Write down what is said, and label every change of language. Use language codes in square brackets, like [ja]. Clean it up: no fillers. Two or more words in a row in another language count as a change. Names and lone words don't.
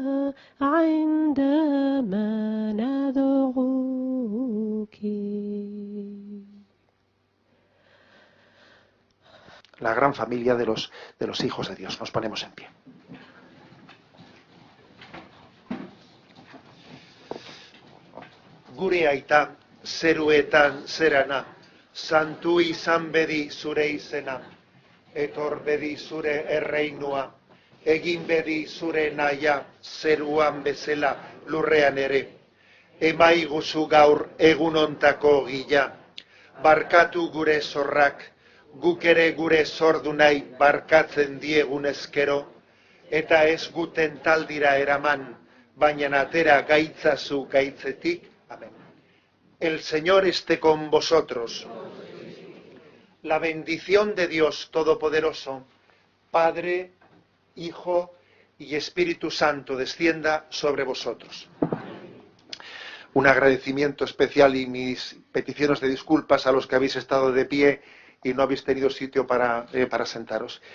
[ar] عندما ندعوك. [es] La gran familia de los hijos de Dios. Nos ponemos en pie. [eu] Gure aita, zeruetan zerana, santu izan bedi zure izena, etor bedi zure erreinua, egin bedi zure naia, zeruan bezala lurrean ere. Emaiguzu gaur egunontako gila, barkatu gure zorrak, guk ere gure zordunai barkatzen diegun ezkero, eta ez guten taldira eraman, baina atera gaitzazu gaitzetik. [es] Amén. El Señor esté con vosotros. La bendición de Dios Todopoderoso, Padre, Hijo y Espíritu Santo, descienda sobre vosotros. Un agradecimiento especial y mis peticiones de disculpas a los que habéis estado de pie y no habéis tenido sitio para sentaros.